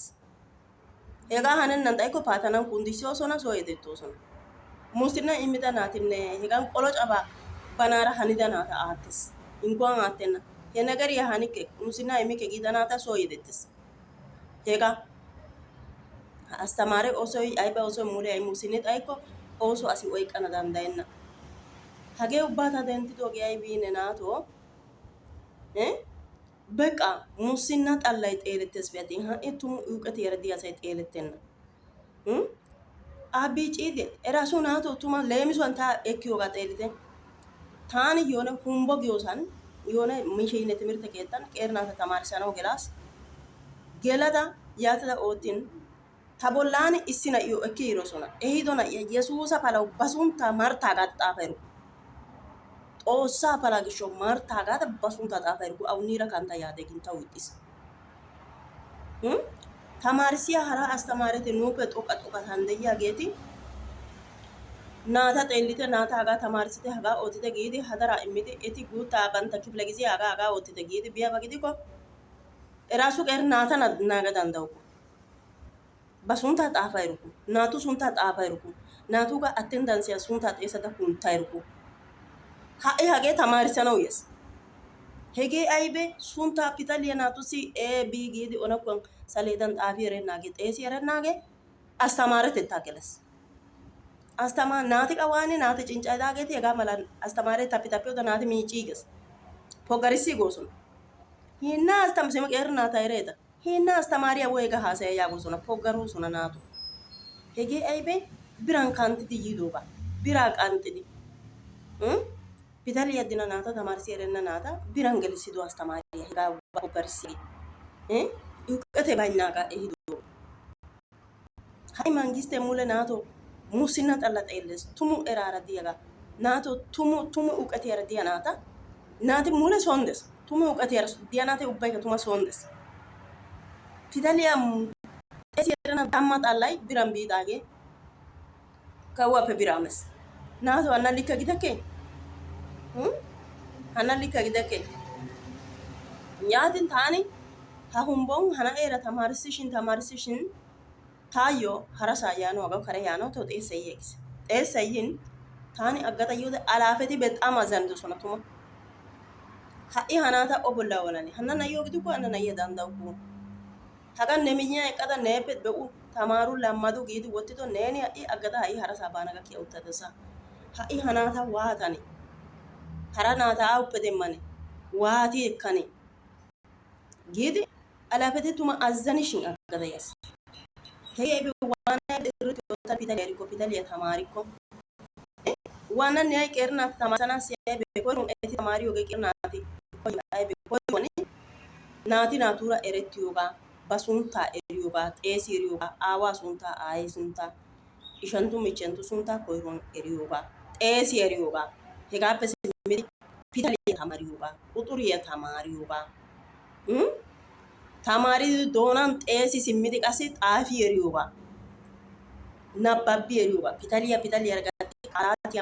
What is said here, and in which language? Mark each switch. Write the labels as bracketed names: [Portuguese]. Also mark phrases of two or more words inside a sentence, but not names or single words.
[Wolaytta] Hegaa hanennan xayikko paatanan kundissoosona soo yedettoosona. Musinna immida naatinne hegan qolocabaa banaara hanida naata aattes. Hinkkuwan aattenna. He negeriyaa hanikke musinna immikke giida naata soo yedettes. Hegaa ha astamaare oosoy ayba oosoy mule ay musinni xayikko ooso asi oyqqana danddayenna. Hagee ubbaa ta denttidoogee aybiine naatoo beqqa musinna xallay xeelettees attin ha'i tumu iuqetiyaara diya asay xeelettenna. Abbiiciidi erasu naatoo tuma leemisuwan ta ekkiyoogaa xeellite. Taani yoone humbbo giyoosan yoone mishiine timirtte keettan qeeri naata tamaarissanawu gelaas. Gelada yaatada oottin ta bollaan issi na'iyoo ekki yiidosona. Ehiido na'iyaa yesuusa palawu ba sunttaa marttaa gaada xaafa eruku. Xoossaa palaa gishshawu marttaa gaada ba sunttaa xaafa eruku. Awuniira kantta yaade gin tawu ixxiis. Tamaarissiyaa hara astamaareti nuuppe xoqqatan de'iyaageeti naata xeellite naata hagaa tamaarissite hagaa oottite giidi hadaraa immidi eti guuttaa bantta kifile giziyaa hagaa oottite giidi biyaaba gidikko eraasu qeeri naata naaga danddawukku. Ba sunttaa xaafa eruku. Naatu sunttaa xaafa eruku. Naatuugaa attendanssiyaa sunttaa xeesada kuntta eruku. Ha'i hagee tamaarissanawu yees. Hegee aybee sunttaa pitaliyaa naatussi A B giidi onakkuwan saleedan xaafi erennaagee xeesi erennaagee astamaaretettaa geles. Naati qawaani naati cinccayidaageeti hegaa mala astamaaree tappi tappiyode naati miicciiges. Poggarissii goosona. Hinna simi qeeri naata ereeta. Hinna astamaariyaa woyga haasaya yaagosona poggaroosona naatu. Hegee aybee biran kanttidi yiidoogaa. Biraa qanxxidi. Pitaliyaa yaddina naata tamaarissi erenna naata biran gelissido astamaariyaa hegaa poggarissii. Iuqetee baynnaagaa ehidoogaa. Ha'i mangisttee mule naatoo musinna xalla xeelles. Tumu eraara diyaagaa. Naatoo tumu iuqetiyaara diya naata naati mule son des. Tumu iuqetiyaara diya naati ubbaykka tuma son des. Pitaliyaa xeesi erenna tamma xallay biran biidaagee kawuwaappe biraa mes. Naatoo hanna likka gidekkee? Hanna likka gidekkee? Yaatin taani ha humbbon ha na'eera tamaarissishin taayyo harasaa yaanawu hagawu kare yaanawu tawu xeessay yeegis. Xeessay yin taani aggada yiyode alaafeti bexaam azzanidosona tuma. Ha'i ha naata o bollaa olane hanna na'iyoo gidikko hanna na'iyaa danddawukku. Hagan ne miyyiyan eqqada neeppe be'u tamaaru lammadu giidi wottido neeni ha'i aggada ha'i harasaa baana gakkiya uttadasa. ha'i hanaata waatane hara naata awuppe demmane waati ekkane giidi alaafete tuma azzanishin aggada yas. Hegee waana irratti wata pitaliya tamaarikko waana ne ay qeeri naati tamaarisanaassi aybe koyruwan eti tamaariyogee qeeri naati aybe koyruwan naati naatuura erettiyogaa ba sunttaa eriyogaa xeesi eriyogaa aawaa sunttaa aayee sunttaa ishanttu michchenttu sunttaa koyruwan eriyogaa xeesi eriyogaa hegaappe simmidi pitaliya tamaariyogaa quxuriya tamaariyogaa tamaaridi doonan xeesi simmidi qassi xaafi eriyogaa nabbabbi eriyogaa pitaliya gatti qaalaatiya